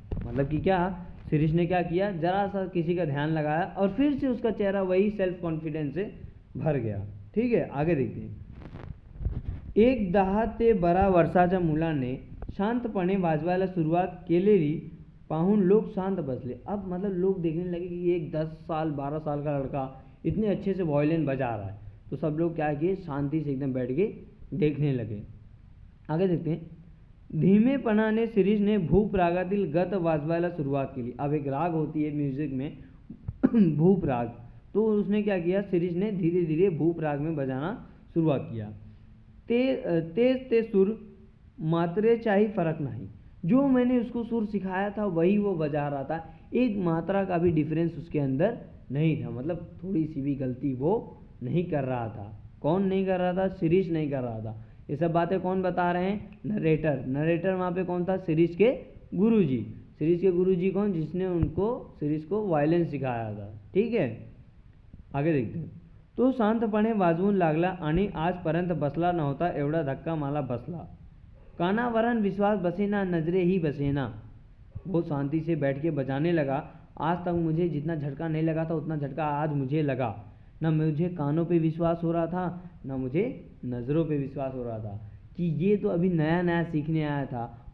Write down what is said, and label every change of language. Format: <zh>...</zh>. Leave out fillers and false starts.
<hi>मतलब कि क्या, शिरीष ने क्या किया, जरा सा किसी का ध्यान लगाया और फिर से उसका चेहरा वही सेल्फ कॉन्फिडेंस से भर गया। ठीक है, आगे देखते हैं।</hi> <mr>एक 10 ते 12 वर्षाच्या मुलाने शांतपणे वाजवायला सुरुवात केलेली पाहून लोग शांत बसले।</mr> <hi>अब मतलब लोग देखने लगे कि एक 10 साल 12 साल का लड़का इतने अच्छे से वायलिन बजा रहा है, तो सब लोग क्या किए, शांति से एकदम बैठ के देखने लगे। आगे देखते हैं।</hi> <mr>धीमेपणाने शिरीषने भूप रागातील गत वाजवायला सुरुवात केली।</mr> <hi>अब एक राग होती है म्यूजिक में भूप राग, तो उसने क्या किया, शिरीष ने धीरे धीरे भूप राग में बजाना शुरुआत किया।</hi> <mr>तेज ते सुर मात्रेचाही</mr> <hi>फर्क नहीं, जो मैंने उसको सुर सिखाया था वही वो बजा रहा था, एक मात्रा का भी डिफरेंस उसके अंदर नहीं था। मतलब थोड़ी सी भी गलती वो नहीं कर रहा था। कौन नहीं कर रहा था, शिरीष नहीं कर रहा था। ये सब बातें कौन बता रहे हैं, नरेटर वहाँ पे कौन था, शिरीष के गुरुजी। शिरीष के गुरुजी कौन, जिसने उनको शिरीष को वायलिन सिखाया था। ठीक है, आगे देखते हैं।</hi> <mr>तो शांतपणे वाजवून लागला आणि आजपर्यंत बसला नव्हता एवढा धक्का मला बसला। कानावरन विश्वास बसेना, नजरे ही बसेना।</mr> <hi>बहुत शांति से बैठ के बजाने लगा। आज तक मुझे जितना झटका नहीं लगा था उतना झटका आज मुझे लगा। ना मुझे कानों पे विश्वास हो रहा था, ना मुझे नज़रों पे विश्वास हो रहा था कि ये तो अभी नया नया सीखने आया था।</hi>